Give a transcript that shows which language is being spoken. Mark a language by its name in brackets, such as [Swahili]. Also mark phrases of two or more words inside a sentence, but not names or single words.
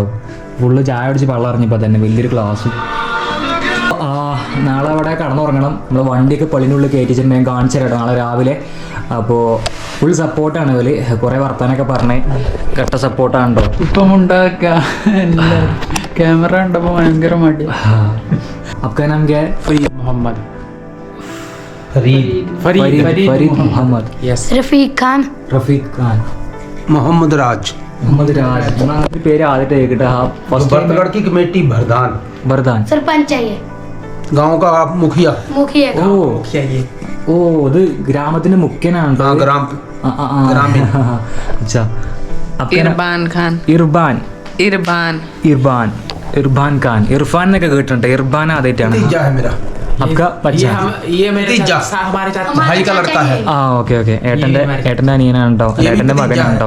[Malayalam] ഫുള്ള് ചായ അടിച്ച് വെള്ളം ഇറങ്ങിയപ്പോൾ തന്നെ വലിയൊരു ഗ്ലാസ്. നാളെ അവിടെ കടന്നുറങ്ങണം. നമ്മൾ വണ്ടിയൊക്കെ പള്ളിനുള്ളിൽ കയറ്റിച്ചിട്ട് ഞാൻ കാണിച്ചു തരാം നാളെ രാവിലെ. അപ്പോൾ ഫുൾ സപ്പോർട്ടാണ് ഇവർ. കുറേ വർത്താനൊക്കെ പറഞ്ഞേ കട്ട സപ്പോർട്ടാണ് കേട്ടോ. ഇപ്പം ഉണ്ടാക്കുക ക്യാമറ ഉണ്ടപ്പോൾ ഭയങ്കര മടി. [Hindi] आपका नाम क्या है? फरीद मोहम्मद. यस. रफीक खान. मोहम्मद राज. [Malayalam] പേര് ആദ്യമായിട്ട് കേൾക്കട്ടെ. [Hindi] बरतगढ़ की कमेटी भरदान सरपंच है ये. गांव का मुखिया. [Malayalam] ഓ ഇത് ഗ്രാമത്തിന്റെ മുഖ്യനാണ്. ഇർഫാൻ ഖാൻ എന്നൊക്കെ കേട്ടിട്ടുണ്ട്. ഇർഫാൻ ആദ്യമായിട്ടാണ്. ഓക്കെ ഏട്ടന്റെ അനിയനാണ് കേട്ടോ, ഏട്ടന്റെ മകനാണ് കേട്ടോ.